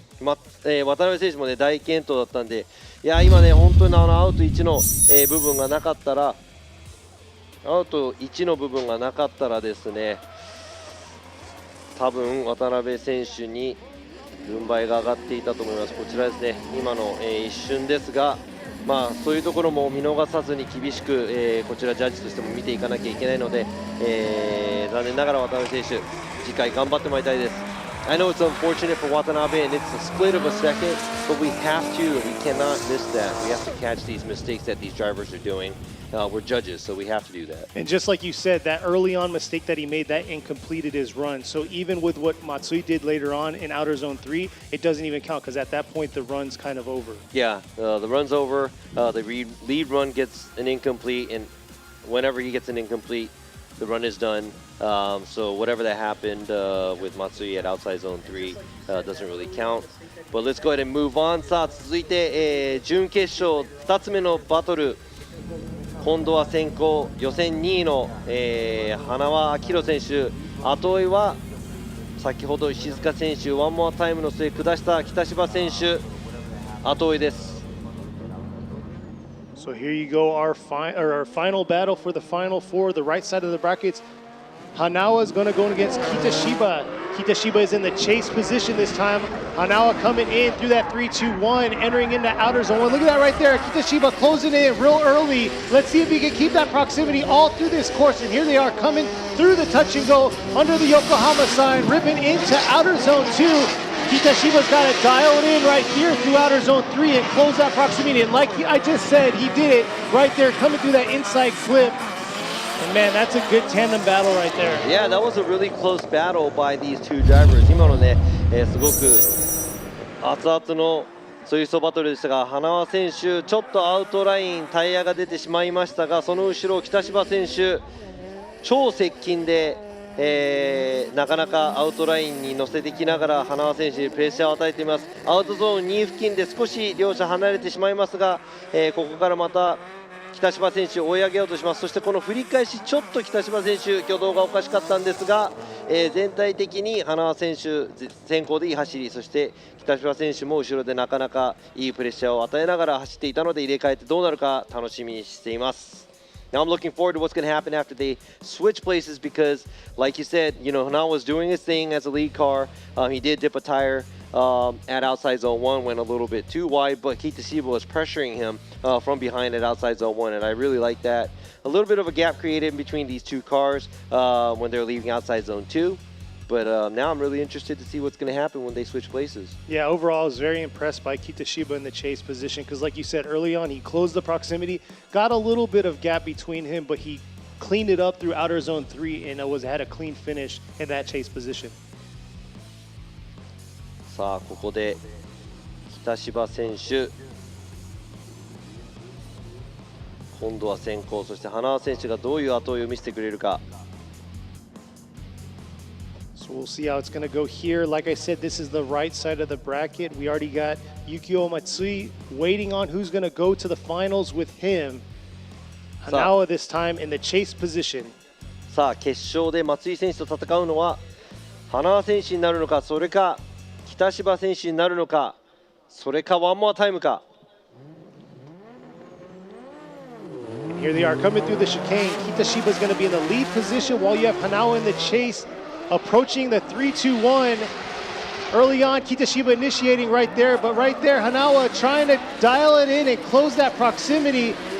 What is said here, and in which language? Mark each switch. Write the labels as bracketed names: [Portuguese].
[Japanese] 渡辺選手も、ね、大健闘だったんでいや今ね本当にアウト1の、部分がなかったらアウト1の部分がなかったらですね多分渡辺選手に軍配が上がっていたと思います。こちらですね今の、一瞬ですがそういうところも見逃さずに厳しく、こちらジャッジとしても見ていかなきゃいけないので、残念ながら渡辺選手次回頑張ってもらいたいです。 [English] I know it's unfortunate for Watanabe and it's a split of a second, but we cannot miss that. We have to catch these mistakes that these drivers are doing. We're judges, so we have to do that. And just like you said, that early on mistake that he made, that incompleted his run. So even with what Matsui did later on in Outer Zone 3, it doesn't even count because at that point the run's kind of over. Yeah, the run's over. The lead run gets an incomplete, and whenever he gets an incomplete, the run is done. So whatever that happened with Matsui at outside zone 3 doesn't really count. But let's go ahead and move on. [Japanese] さあ続いて、準決勝2つ目のバトル。今度は先行予選2位の、花輪明宏選手。後追いは先ほど石塚選手ワンモアタイムの末下した北芝選手。後追いです。 [English] So here you go, our final battle for the final four, the right side of the brackets. Hanawa is going to go against Kitashiba. Kitashiba is in the chase position this time. Hanawa coming in through that 3-2-1, entering into outer zone 1. Look at that right there. Kitashiba closing in real early. Let's see if he can keep that proximity all through this course. And here they are coming through the touch and go under the Yokohama sign, ripping into outer zone 2. Kitashiba's got it dialed in right here through outer zone 3 and close that proximity. And like I just said, he did it right there, coming through that inside clip. And man, that's a good tandem battle right there. Yeah, that was a really close battle by these two drivers. [Japanese] 今のね、すごく熱々のそういうバトルでしたが、花輪選手ちょっとアウトラインタイヤが出てしまいましたが、その後ろ北芝選手超接近で、なかなかアウトラインに乗せてきながら花輪選手にプレッシャーを与えています。アウトゾーン2付近で少し両者離れてしまいますが、ここからまた北芝選手を追い上げようとします。そしてこの振り返しちょっと北芝選手挙動がおかしかったんですが、全体的に花輪選手先行でいい走り、そして北芝選手も後ろでなかなかいいプレッシャーを与えながら走っていたので入れ替えてどうなるか楽しみにしています。 [English] Now I'm looking forward to what's going to happen after they switch places because, like you said, Hanawa was doing his thing as a lead car. He did dip a tire. at outside zone 1 went a little bit too wide, but Kitashiba was pressuring him from behind at outside zone 1, and I really like that. A little bit of a gap created in between these two cars when they're leaving outside zone 2. But now I'm really interested to see what's going to happen when they switch places. Yeah, overall, I was very impressed by Kitashiba in the chase position because, like you said early on, he closed the proximity, got a little bit of gap between him, but he cleaned it up through outer zone 3 and had a clean finish in that chase position. [Japanese] さあここで北芝選手今度は先行、そして花輪選手がどういう後追いを見せてくれるか。 [English] So we'll see how it's going to go here. Like I said, this is the right side of the bracket. We already got Yukio Matsui waiting on who's going to go to the finals with him. Hanawa this time in the chase position. [Japanese] さあ決勝で松井選手と戦うのは花輪選手になるのか、それか北芝選手になるのか、それかワンモアタイムか。 [English] And here they are coming through the chicane. Kitashiba is going to be in the lead position while you have Hanawa in the chase. Approaching the 3-2-1. Early on, Kitashiba initiating right there, but right there, Hanawa trying to dial it in and close that proximity.